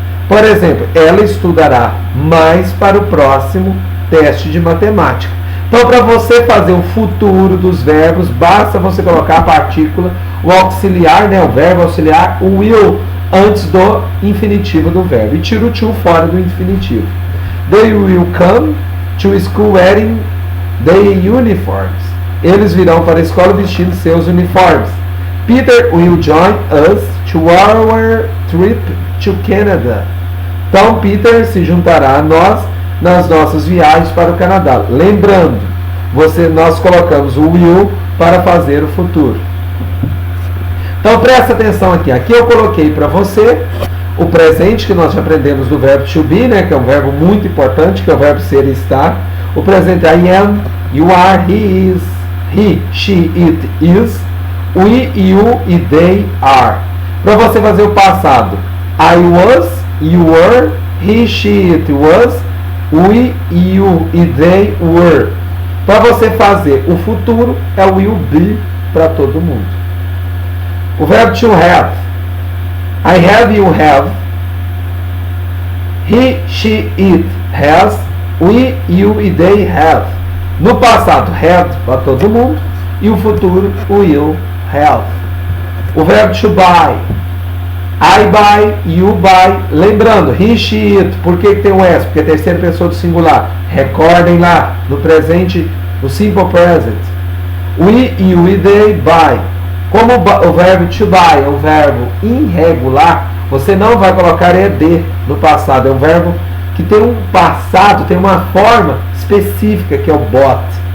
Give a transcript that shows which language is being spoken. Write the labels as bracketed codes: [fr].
[pt] Por exemplo, ela estudará mais para o próximo teste de matemática. Então, para você fazer o futuro dos verbos, basta você colocar a partícula, o auxiliar, né, o verbo auxiliar, o will, antes do infinitivo do verbo. E tira o to fora do infinitivo. [en] They will come to school wearing their uniforms. [pt] Eles virão para a escola vestindo seus uniformes. [en] Peter will join us to our trip to Canada. [pt] Então, Peter se juntará a nós nas nossas viagens para o Canadá. Lembrando, nós colocamos o will para fazer o futuro. Então, presta atenção aqui. Aqui eu coloquei para você o presente, que nós já aprendemos do verbo to be, né, que é um verbo muito importante, que é o verbo ser e estar. [en] O presente I am, you are, he is, he, she, it is, we, you e they are. [pt] Para você fazer o passado, [en] I was, you were, he, she, it was, we, you e they were. [pt] Para você fazer o futuro, é o will be para todo mundo. [en] O verbo to have, I have, you have, he, she, it has, we, you e they have. [pt] No passado, have para todo mundo, e o futuro, will have. [en] O verbo to buy, I buy, you buy. [pt] Lembrando, he, she, it. Por que tem o S? Porque é terceira pessoa do singular. Recordem lá, no presente, no simple present. [en] We, you e they buy. [pt] Como o verbo to buy é um verbo irregular, você não vai colocar ed no passado. É um verbo que tem um passado, tem uma forma específica, que é o bought.